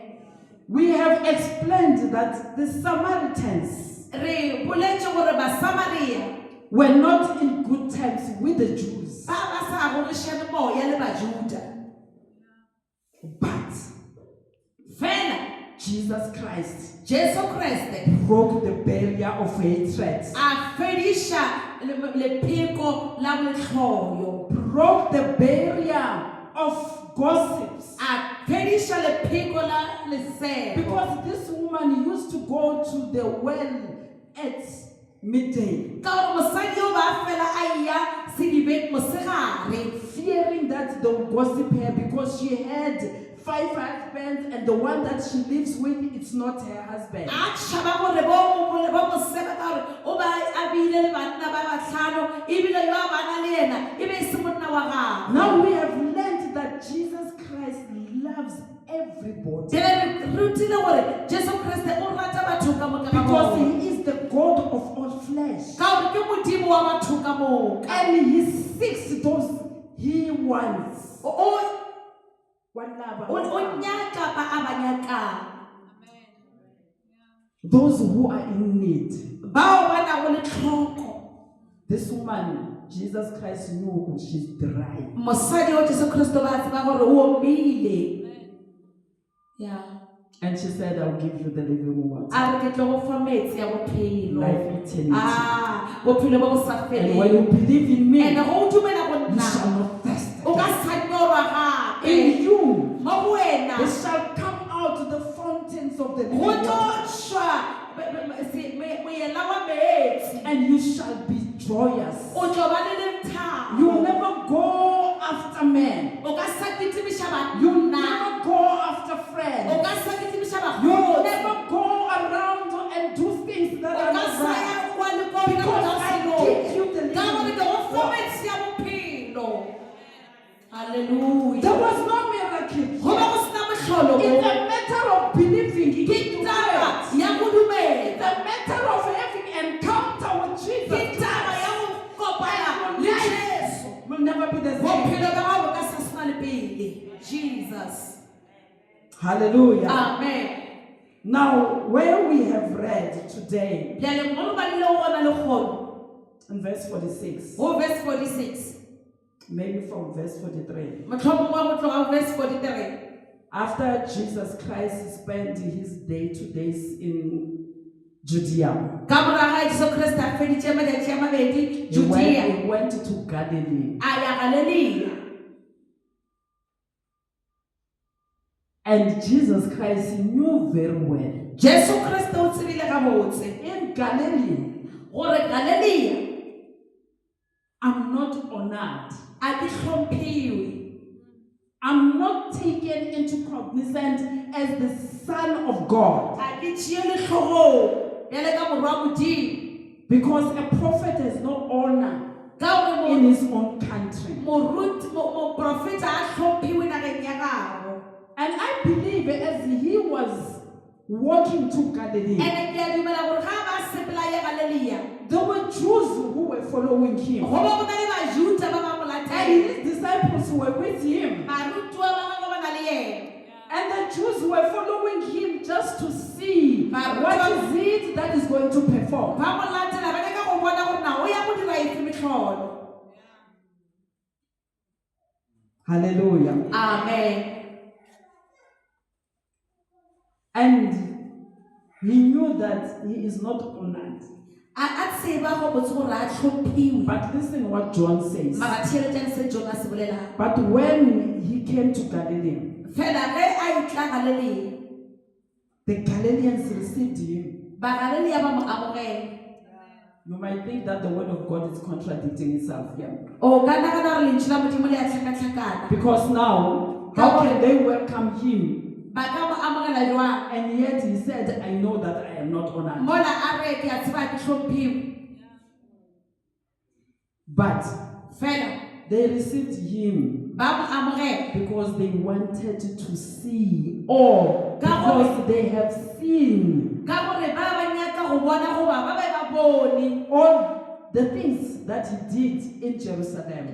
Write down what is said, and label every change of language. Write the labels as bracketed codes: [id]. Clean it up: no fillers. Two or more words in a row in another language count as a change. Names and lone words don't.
[en] We have explained that the Samaritans [nso] Re boletše gore ba Samaria [en] were not in good terms with the Jews, [nso] ba sa agorišane moya le Bajuda, [en] but [nso] fela Jesus Christ Jesu Kriste [en] broke the barrier of hatred, [nso] a fediša lepheko la bohloyo, [en] broke the barrier of gossips. [nso] a fediša lepheko la lesego. [en] Because this woman used to go to the well at midday, [nso] Ka gore mosadi yo ba fela a ya sedibeng mosegare, [en] fearing that they would gossip her because she had 5 husbands and the one that she lives with, it's not her husband. [nso] a tšhaba gore bo mosebe ka gore o ba a bile le banna ba bahlano, ebile yo a bana le yena e be e se monna wa gagwe. [en] Now we have learned that Jesus Christ loves everybody [nso] Re rutile gore Jesu Kriste o rata batho ka moka ga [en] because [nso] bona, [en] he is the God of all flesh. [nso] ka gore ke modimo wa batho ka moka. [en] And he seeks those he wants. [nso] O nyaka ba a ba nyakang, [en] Those who are in need. [nso] bao ba nago le tlhoko. [en] This woman, Jesus Christ knew she's dry. [nso] Mosadi wa Jesu Kriste ba tseba gore o omile. [en] Yeah. And she said, I'll give you the living water. [nso] A re ke tlo go fa metsi ya bophelo. [en] Life eternity. [nso] Bophelo bo bo sa [en] And when [nso] feleng. [en] you believe in me, And you [nso] go dumela go [en] shall [nso] nna, [en] not thirst [nso] o ka [en] again. [nso] sa nyorwa gape. [en] In you, [nso] Mo go wena [en] there shall come out the fountains of the living [nso] go tlo [en] water. [nso] shwa moela wa metsi. [en] And you shall be joyous. [nso] O tlo ba le lethabo. [en] You will never go after men. [nso] O ka sa kitimiša [en] You will [nso] banna. [en] never go after [nso] O [en] friends. [nso] ka sa kitimiša [en] You will [nso] bagotsi. [en] never go around and do things that [nso] O [en] are [nso] ka [en] not [nso] sa [en] right. [nso] ya kwa le kwa [en] Because [nso] ka [en] I [nso] selo. [en] give you the [nso] Ka gore [en] living [nso] ke go fa [en] water. [nso] metsi ya bophelo. [en] Hallelujah. There was no miracle. [nso] Go ba go sena mohlolo [en] It's [nso] mo. [en] a matter of believing. [nso] Ke [en] It's [nso] taba [en] a [nso] ya go dumela. [en] matter of having encounter with Jesus. [nso] Ke taba ya go kopana le Jesu. [en] Will never be the same. [nso] Bophelo ba gago ka se sena le pele. [en] Jesus. Hallelujah. Amen. Now, where we have read today [nso] Bjale mo ba le gona le gona. [en] in verse 46, [nso] Go verse 46. [en] maybe from verse 43, [nso] Motlhomong wa go tloga verse 43. [en] after Jesus Christ spent his day 2 days in Judea, [nso] Ka moraga Jesu Kriste a feditše malatši a mabedi Judea [en] he went to Galilee. [nso] a ya Galilea. [en] And Jesus Christ knew very well [nso] Jesu Kriste o tsebile gabotse [en] in Galilee, [nso] gore Galilea [en] I'm not honored. [nso] a di hlomphiwe. [en] I'm not taken into cognizance as the Son of God, [nso] A di tšee letlhogong bjale ka morwa modimo. [en] because a prophet has no honor [nso] Ka gore [en] in his own country. [nso] moprofeta a hlomphiwe nageng ya gago. [en] And I believe as he was walking to Galilee, [nso] And ke a dumela gore ga ba sepela ya Galilea, [en] there were Jews who were following him. [nso] go ba go na le Bajuda ba ba mo [en] And [nso] latela. [en] his disciples were with him. [nso] Barutwa ba bangwe ba na le yena. [en] And the Jews were following him just to see what is it that is going to perform. [nso] Ba mo latela ba nyaka go bona gore na o ya go dira eng metlholo. [en] Hallelujah. Amen. And he knew that he is not honored. [nso] A tseba go botse gore a tlhophiwe. [en] But listen what John says. [nso] Mara theeletšang se Jona se bolelang. [en] But when he came to Galilee, [nso] Fela ge a itla Galilea, [en] the Galileans received him. [nso] ba Galilea ba mo amogela. [en] You might think that the word of God is contradicting itself here. [nso] O ka nagana gore lentswe la Modimo le a tlhakatlhakana. [en] Because now, how can they welcome him? [nso] Ba ka mo amogela jwang? [en] And yet he said, I know that I am not honored. [nso] Mola a re ke a tseba ke tlhophiwe. [en] But [nso] Fela [en] they received him [nso] ba mo amogela. [en] because they wanted to see, or because they have seen [nso] Ka gore ba ba nyaka go bona goba ba ba ba bone. [en] all the things that he did in Jerusalem